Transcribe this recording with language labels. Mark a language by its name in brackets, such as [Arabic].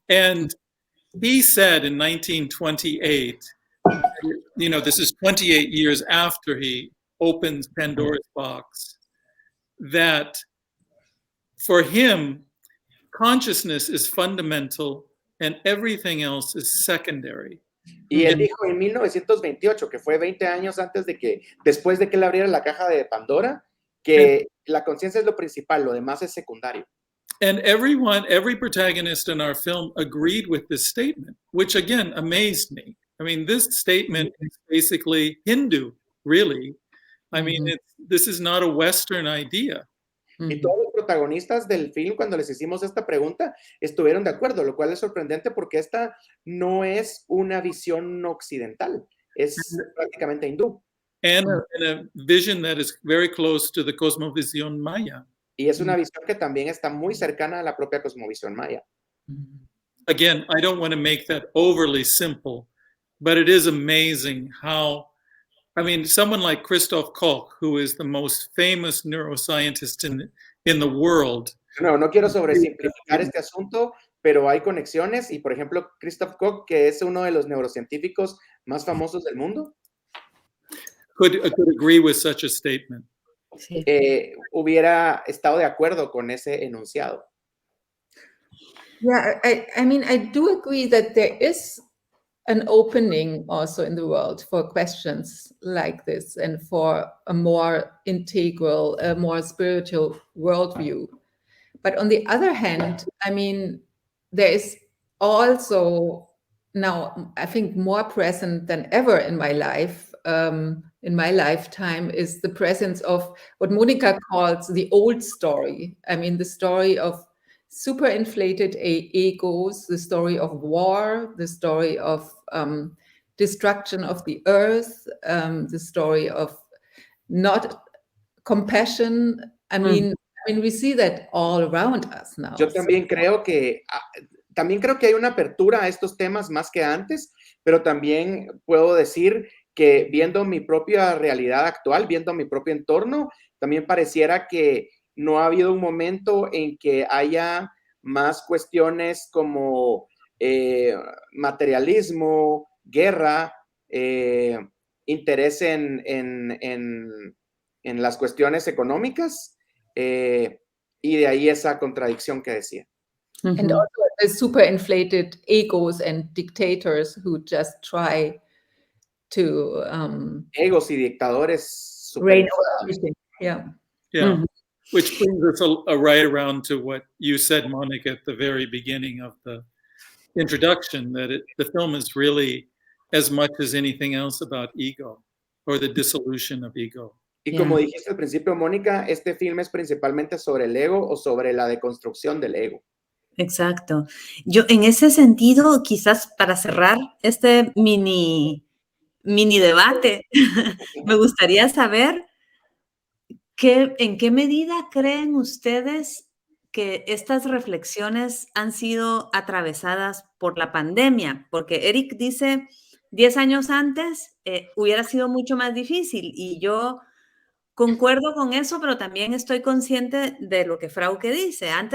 [English] And he said in 1928, you know, this is 28 years after he opens Pandora's box, that for him, consciousness is fundamental and everything else is secondary. [Spanish] Y él dijo en 1928, que fue 20 años antes de que, después de que él abriera la caja de Pandora, que la conciencia es lo principal, lo demás es secundario. [English] And every protagonist in our film agreed with this statement, which again amazed me. I mean, this statement is basically Hindu, really. I mean, this is not a Western idea. [Spanish] Y todos los protagonistas del film, cuando les hicimos esta pregunta, estuvieron de acuerdo, lo cual es sorprendente porque esta no es una visión occidental, es prácticamente hindú. [English] And a vision that is very close to the cosmovisión maya. [Spanish] Y es una visión que también está muy cercana a la propia cosmovisión maya. [English] Again, I don't want to make that overly simple, but it is amazing how, I mean, someone like Christoph Koch, who is the most famous neuroscientist in the world. [Spanish] No quiero sobresimplificar este asunto, pero hay conexiones y, por ejemplo, Christoph Koch, que es uno de los neurocientíficos más famosos del mundo, [English] Could agree with such a statement. [Spanish] Sí. hubiera estado de acuerdo con ese enunciado. [English] Yeah, I mean, I do agree that there is an opening also in the world for questions like this and for a more integral, a more spiritual worldview. But on the other hand, I mean, there is also now, I think, more present than ever in my life, in my lifetime, is the presence of what Monica calls the old story. I mean, the story of super inflated egos, the story of war, the story of destruction of the earth, the story of not compassion. I mean, we see that all around us now. [Spanish] Yo también creo que hay una apertura a estos temas más que antes, pero también puedo decir que viendo mi propia realidad actual, viendo mi propio entorno, también pareciera que no ha habido un momento en que haya más cuestiones como materialismo, guerra, interés en las cuestiones económicas, y de ahí esa contradicción que decía. [English] And also the super inflated egos and dictators who just try to [Spanish] egos y dictadores [English] reign over everything. Yeah. Yeah. Which brings us right around to what you said, Monica, at the very beginning of the introduction, that the film is really as much as anything else about ego or the dissolution of ego. [Spanish] Y como dijiste al principio, Mónica, este film es principalmente sobre el ego o sobre la deconstrucción del ego. Exacto. Yo en ese sentido, quizás para cerrar este mini debate, me gustaría saber en qué medida creen ustedes que estas reflexiones han sido atravesadas por la pandemia, porque Eric dice 10 años antes hubiera sido mucho más difícil y yo concuerdo con eso, pero también estoy consciente de lo que Frauke dice.